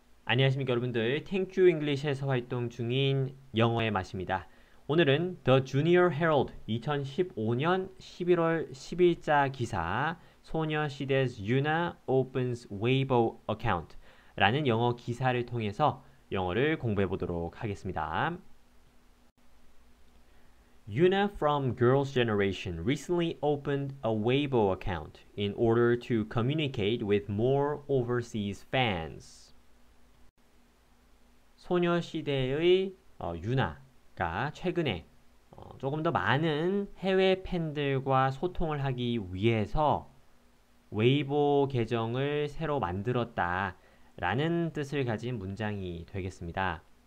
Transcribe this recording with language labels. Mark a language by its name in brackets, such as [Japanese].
[Korean] 안녕하십니까 여러분들. 탱큐 잉글리시에서 활동 중인 영어의 맛입니다. 오늘은 The Junior Herald 2015년 11월 10일자 기사 소녀시대's [English] Yuna opens Weibo account [Korean] 라는 영어 기사를 통해서 영어를 공부해 보도록 하겠습니다. [English] Yuna from Girls' Generation recently opened a Weibo account in order to communicate with more overseas fans. [Korean] 소녀시대의 유나가 최근에 조금 더 많은 해외 팬들과 소통을 하기 위해서 웨이보 계정을 새로 만들었다 라는 뜻을 가진 문장이 되겠습니다.